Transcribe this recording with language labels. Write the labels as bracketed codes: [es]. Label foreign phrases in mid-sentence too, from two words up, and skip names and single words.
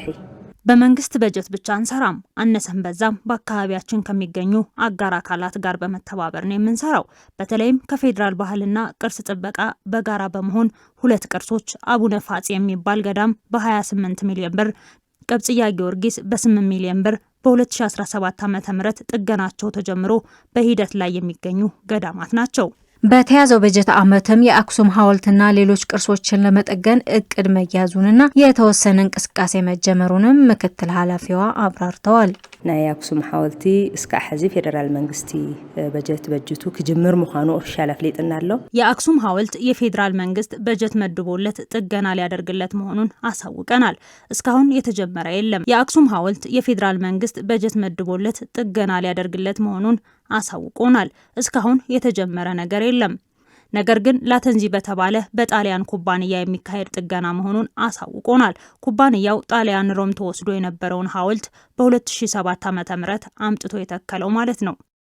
[am] በመንግስት በጀት ብቻ አንሰራም። አነሰን በዛም በአካባቢያችን ከሚገኙ አጋር አካላት ጋር በመተባበር ነው የምንሰራው። በተለይም ከፌዴራል ባህልና ቅርስ ጥበቃ በጋራ በመሆን 2 ቅርሶች አቡነ ፋጺ የሚባል ገዳም በ28 ሚሊዮን ብር፣ ቀብጽያ ጊዮርጊስ በ8 ሚሊዮን ብር በ2017 ዓ.ም ጥገናቸው ተጀምሮ በሂደት ላይ የሚገኙ ገዳማት ናቸው። በተያዘው በጀት ዓመትም የአክሱም ሐውልትና ሌሎች ቅርሶችን ለመጠገን እቅድ መያዙንና የተወሰነ እንቅስቃሴ መጀመሩንም ምክትል ኃላፊዋ አብራርተዋል። [ti] ናይ አክሱም ሐውልቲ እስከ ሕዚ ፌደራል መንግስቲ በጀት በጅቱ ክጅምር ምዃኑ ኦፊሻል አፍሊጥና አለው። [am] የአክሱም ሐውልት የፌደራል መንግስት በጀት መድቦለት ጥገና ሊያደርግለት መሆኑን አሳውቀናል። እስካሁን የተጀመረ የለም። የአክሱም ሐውልት የፌደራል መንግስት በጀት መድቦለት ጥገና ሊያደርግለት መሆኑን አሳውቆናል። እስካሁን የተጀመረ ነገር የለም። ነገር ግን ላተንዚ በተባለ በጣሊያን ኩባንያ የሚካሄድ ጥገና መሆኑን አሳውቆናል። ኩባንያው ጣሊያን ሮም ተወስዶ የነበረውን ሐውልት በ2007 ዓ.ም አምጥቶ የተከለው ማለት ነው።